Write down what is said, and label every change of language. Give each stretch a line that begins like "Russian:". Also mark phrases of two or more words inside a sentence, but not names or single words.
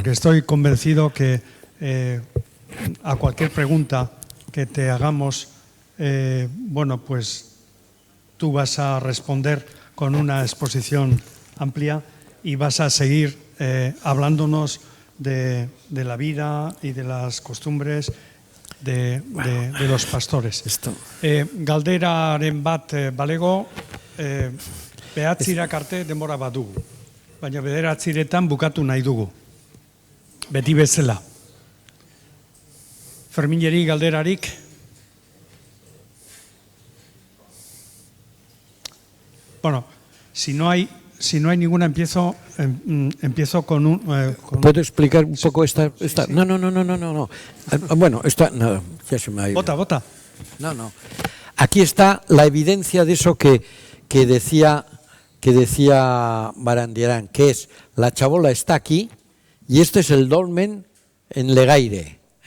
Spanish: Porque estoy convencido que a cualquier pregunta que te hagamos, bueno, pues tú vas a responder con una exposición amplia y vas a seguir hablándonos de la vida y de las costumbres de los pastores.
Basque: Galderaren bat balego, behatzirak arte denbora bat dugu, baina bederatziretan bukatu nahi dugu, beti bezala. Fermineri galderarik?
Spanish: Bueno, si no hay ninguna, empiezo con un... ¿Puedo explicar un poco esta? Sí. No. Bueno, no, ya se me ha ido. Vota. No. Aquí está la evidencia de eso que decía que decía Barandiarán, que es la chabola está aquí y este es el dolmen en Legaire.